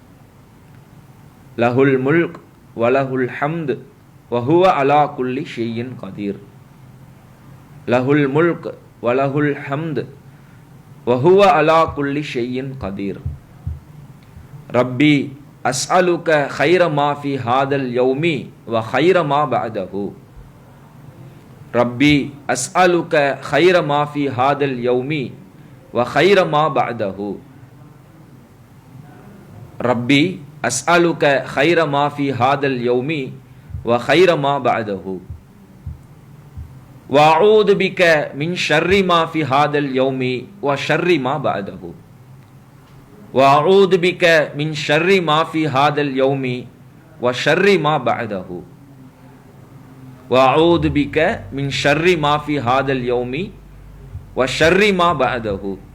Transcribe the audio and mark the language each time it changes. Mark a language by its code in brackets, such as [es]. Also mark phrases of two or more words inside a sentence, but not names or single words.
[ar] له الملك وله الحمد وهو على كل شيء قدير له الملك وله الحمد وهو على كل شيء قدير رب أسألك خير ما في هذا اليوم وخير ما بعده رب أسألك خير ما في هذا اليوم وخير ما بعده رب أسألك خير ما في هذا اليوم وخير ما بعده وأعوذ بك من شر ما في هذا اليوم وشر ما بعده وأعوذ بك من شر ما في هذا اليوم وشر ما بعده وأعوذ بك من شر ما في هذا اليوم وشر ما بعده